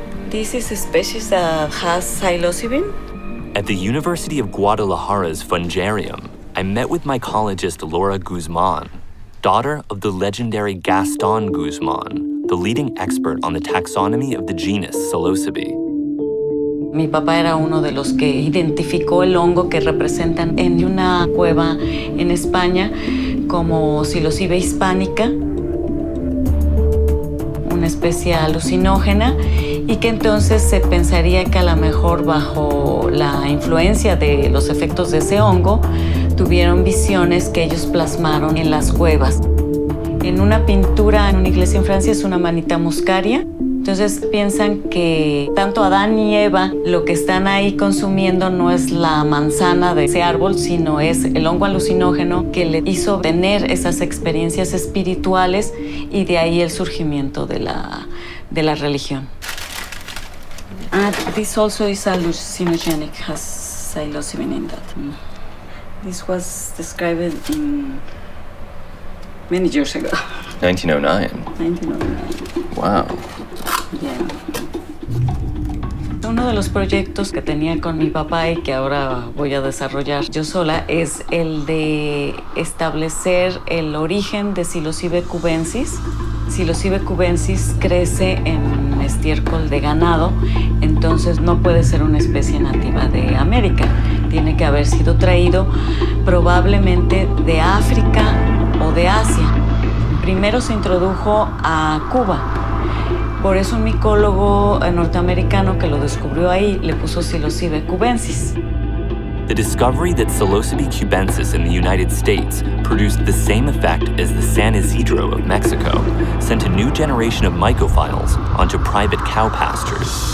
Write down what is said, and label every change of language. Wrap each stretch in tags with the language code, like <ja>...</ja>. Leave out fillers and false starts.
<en>This is a species that has psilocybin. At the University of Guadalajara's Fungarium, I met with mycologist Laura Guzman, daughter of the legendary Gaston Guzman, the leading expert on the taxonomy of the genus Psilocybe.</en> <es>Mi papá era uno de los que identificó el hongo que representan en una cueva en España como Psilocybe hispánica, una especie alucinógena, y que entonces se pensaría que a lo mejor bajo la influencia de los efectos de ese hongo tuvieron visiones que ellos plasmaron en las cuevas. En una pintura en una iglesia en Francia es una manita muscaria. Entonces piensan que tanto Adán y Eva lo que están ahí consumiendo no es la manzana de ese árbol, sino es el hongo alucinógeno que le hizo tener esas experiencias espirituales, y de ahí el surgimiento de la religión.</es> <en>This also is hallucinogenic, has psilocybin in that. This was described in many years ago. 1909. 1909. Wow. Yeah.</en> <es>Uno de los proyectos que tenía con mi papá y que ahora voy a desarrollar yo sola es el de establecer el origen de Psilocybe cubensis. Psilocybe cubensis crece en estiércol de ganado, entonces no puede ser una especie nativa de América. Tiene que haber sido traído probablemente de África o de Asia. Primero se introdujo a Cuba. Por eso un micólogo norteamericano que lo descubrió ahí le puso Psilocybe cubensis.</es> <en>The discovery that Psilocybe cubensis in the United States produced the same effect as the San Isidro of Mexico sent a new generation of mycophiles onto private cow pastures.</en>